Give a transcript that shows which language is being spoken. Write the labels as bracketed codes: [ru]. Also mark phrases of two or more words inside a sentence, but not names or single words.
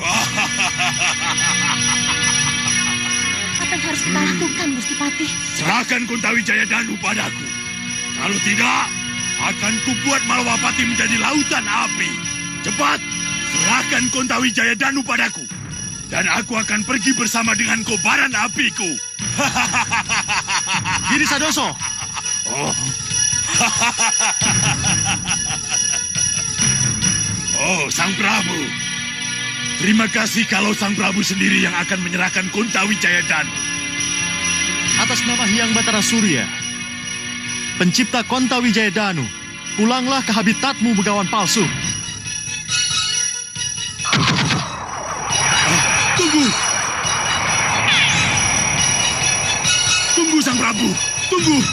[id] Apa yang harus kita lakukan, Gusti Patih? Serahkan Kontawi Jayadanu padaku. Kalau tidak, akan kubuat Malawapati menjadi lautan api. Cepat, serahkan Kontawi Jayadanu padaku. Dan aku akan pergi bersama dengan kobaran apiku. Giri Sadoso. Oh. Oh, Sang Prabu. Terima kasih kalau Sang Prabu sendiri yang akan menyerahkan Kontawi Jayadanu. Atas nama Hyang Batara Surya, pencipta Kontawi Jayadanu, pulanglah ke habitatmu begawan palsu. Tunggu! Tunggu Sang Prabu, tunggu!